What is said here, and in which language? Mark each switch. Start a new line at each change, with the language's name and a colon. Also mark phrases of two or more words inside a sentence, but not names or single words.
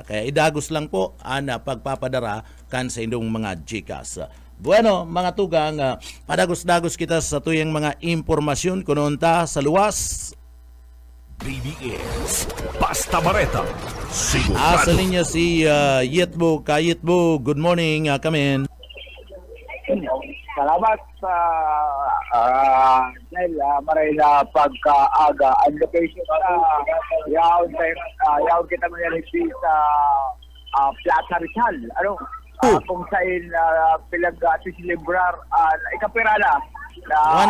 Bikol: Kaya idagos lang po pagpapadara kan sa indong mga GCash. Bueno, mga tugang, padagos-dagos kita sa tuyang mga impormasyon kununta sa luwas. BBS Basta Bareta Sa Sigurado. linya si Yetbo. Kayetbo,
English: good morning, come in.
Bikol: Salamat sa dahil maray na pagkaaga. Ang location yaon kita mangyari sa Plaza Rizal. Kung saan pinag-celebrar ikapirala na